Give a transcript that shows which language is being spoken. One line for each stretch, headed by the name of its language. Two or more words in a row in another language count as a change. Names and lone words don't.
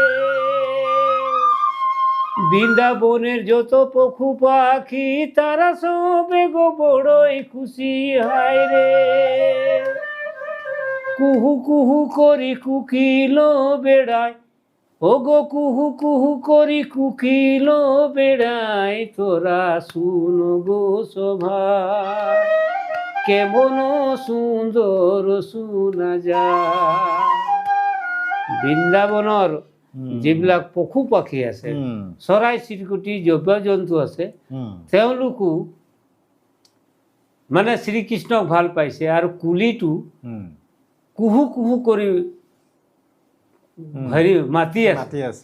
Bangla: বৃন্দাবনের যত পশু পাখি তারা সবে গো বড়ই খুশি হয় রে, কুহু কুহু করি কুকিল বেড়ায়, ও গো কুহু কুহু করি কুকিল বেড়ায়, তোরা শুনো গো শোভা, কেমন সুন্দর শুনা যায়।
Assamese: বৃন্দাবনৰ যিবিলাক পশু পাখি আছে, চৰাই চিৰিকটি, জীৱ জন্তু আছে, তেওঁলোকো মানে শ্রীকৃষ্ণক ভাল পাইছে। আৰু কুলিটো কুহু কুহু কৰি হেৰি মাতি আছে।